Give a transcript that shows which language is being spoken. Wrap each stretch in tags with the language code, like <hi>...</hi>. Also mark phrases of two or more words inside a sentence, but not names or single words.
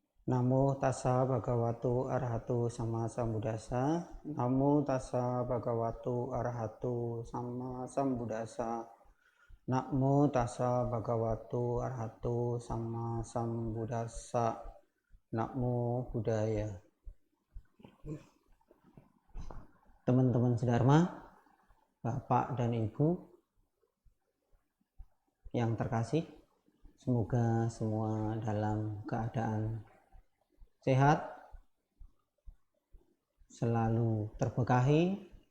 <pi>Namo tassa bhagavato arahato sama sambuddhassa. Namo tassa bhagavato arahato sama sambuddhassa. Namo tassa bhagavato arahato sama sambuddhassa. Namo Buddhaya.</pi> <id>Teman-teman sedharma, Bapak dan Ibu yang terkasih, semoga semua dalam keadaan sehat, selalu terberkahi.</id>